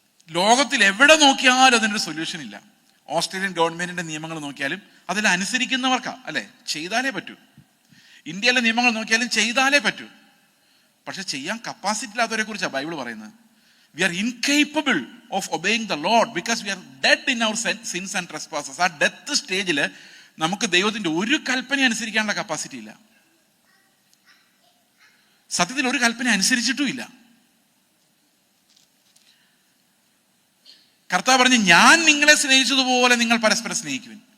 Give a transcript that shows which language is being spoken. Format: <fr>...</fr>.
<ml>ലോകത്തിൽ എവിടെ നോക്കിയാലും അതിനൊരു സൊല്യൂഷൻ ഇല്ല. ഓസ്ട്രേലിയൻ ഗവൺമെന്റിന്റെ നിയമങ്ങൾ നോക്കിയാലും അതിൽ അനുസരിക്കുന്നവർക്കാ, അല്ലെ? ചെയ്താലേ പറ്റൂ. ഇന്ത്യയിലെ നിയമങ്ങൾ നോക്കിയാലും ചെയ്താലേ പറ്റൂ. പക്ഷെ ചെയ്യാൻ കപ്പാസിറ്റി ഇല്ലാത്തവരെ കുറിച്ചാണ് ബൈബിൾ പറയുന്നത്.</ml> <en>We are incapable of obeying the Lord because we are dead in our sins and trespasses.</en> <ml>ആ ഡെത്ത് സ്റ്റേജിൽ നമുക്ക് ദൈവത്തിന്റെ ഒരു കൽപ്പന അനുസരിക്കാനുള്ള കപ്പാസിറ്റി ഇല്ല. സത്യത്തിൽ ഒരു കൽപ്പന അനുസരിച്ചിട്ടുമില്ല. കർത്താവ് പറഞ്ഞു, ഞാൻ നിങ്ങളെ സ്നേഹിച്ചതുപോലെ നിങ്ങൾ പരസ്പരം സ്നേഹിക്കുവിൻ.</ml>